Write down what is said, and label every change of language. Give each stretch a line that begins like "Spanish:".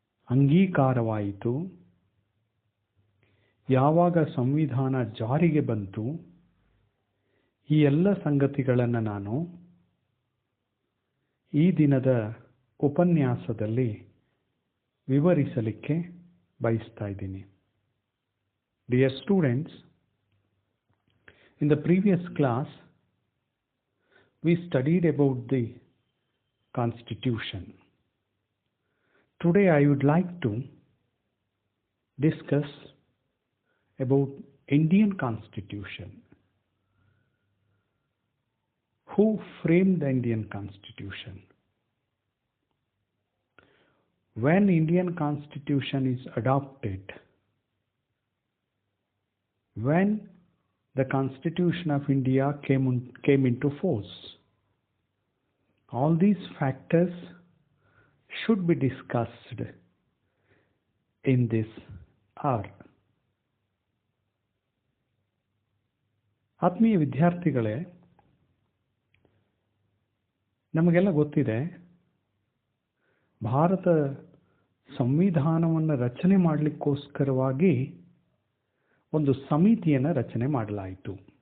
Kannada: ಅಂಗೀಕಾರವಾಯಿತು, ಯಾವಾಗ ಸಂವಿಧಾನ ಜಾರಿಗೆ ಬಂತು, ಈ ಎಲ್ಲ ಸಂಗತಿಗಳನ್ನು ನಾನು ಈ ದಿನದ ಉಪನ್ಯಾಸದಲ್ಲಿ ವಿವರಿಸಲಿಕ್ಕೆ ಬಯಸ್ತಾ ಇದ್ದೀನಿ.
English: Dear students, in the previous class we studied about the Constitution. Today I would like to discuss about Indian Constitution. Who framed the Indian Constitution? When Indian Constitution is adopted, when the Constitution of India came into force, all these factors should be discussed in this hour.
Kannada: ಆತ್ಮೀಯ ವಿದ್ಯಾರ್ಥಿಗಳೇ, ನಮಗೆಲ್ಲ ಗೊತ್ತಿದೆ, ಭಾರತ ಸಂವಿಧಾನವನ್ನು ರಚನೆ ಮಾಡಲಿಕ್ಕೋಸ್ಕರವಾಗಿ ಒಂದು ಸಮಿತಿಯನ್ನು ರಚನೆ ಮಾಡಲಾಯಿತು.